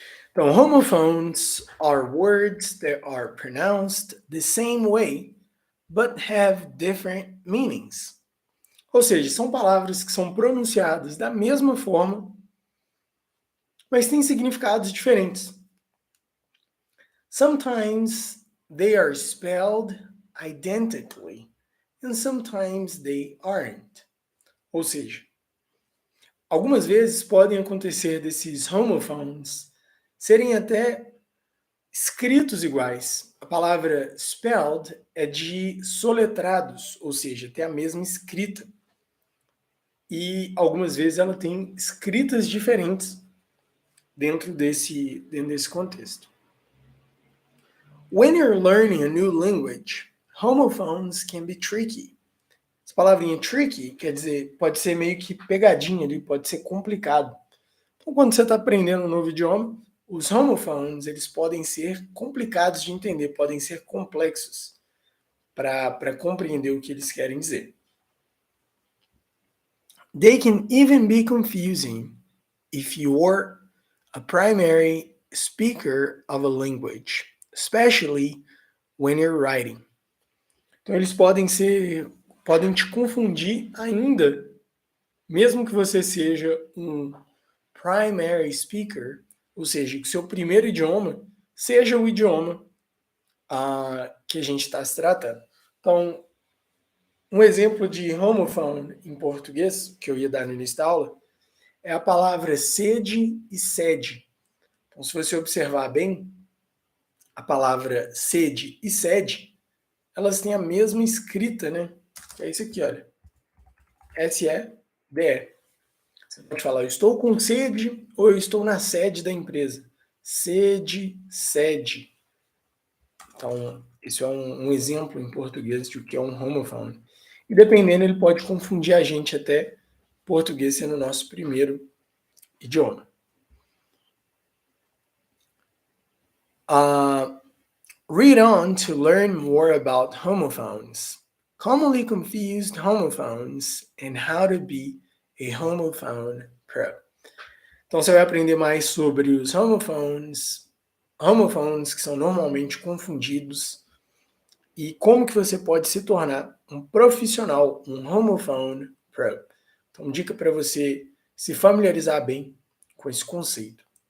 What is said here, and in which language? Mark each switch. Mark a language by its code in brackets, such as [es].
[en] Então, homophones are words that are pronounced the same way, but have different meanings. [pt] Ou seja, são palavras que são pronunciadas da mesma forma, mas têm significados diferentes. [en] Sometimes they are spelled identically, and sometimes they aren't. [pt] Ou seja, algumas vezes podem acontecer desses homophones serem até escritos iguais. A palavra spelled é de soletrados, ou seja, tem a mesma escrita. E algumas vezes ela tem escritas diferentes dentro desse contexto. [en] When you're learning a new language, homophones can be tricky. [pt] Essa palavrinha tricky quer dizer, pode ser meio que pegadinha ali, pode ser complicado. Então, quando você está aprendendo um novo idioma, os homophones, eles podem ser complicados de entender, podem ser complexos para compreender o que eles querem dizer. [en] They can even be confusing if you're a primary speaker of a language, especially when you're writing. [pt] Então eles podem te confundir ainda, mesmo que você seja um primary speaker, ou seja, que o seu primeiro idioma seja o idioma que a gente está se tratando. Então, um exemplo de homophone em português, que eu ia dar no início da aula, é a palavra sede e sede. Então, se você observar bem, a palavra sede e sede, elas têm a mesma escrita, né? É isso aqui, olha. S-E-D-E. Você pode falar, eu estou com sede ou eu estou na sede da empresa. Sede, sede. Então, isso é um exemplo em português de o que é um homophone. E dependendo, ele pode confundir a gente até português sendo o nosso primeiro idioma. [en] Read on to learn more about homophones, commonly confused homophones, and how to be a homophone pro. [pt] Então você vai aprender mais sobre os homophones que são normalmente confundidos, e como que você pode se tornar um profissional, um homophone pro. Então, dica para você se familiarizar bem com esse conceito.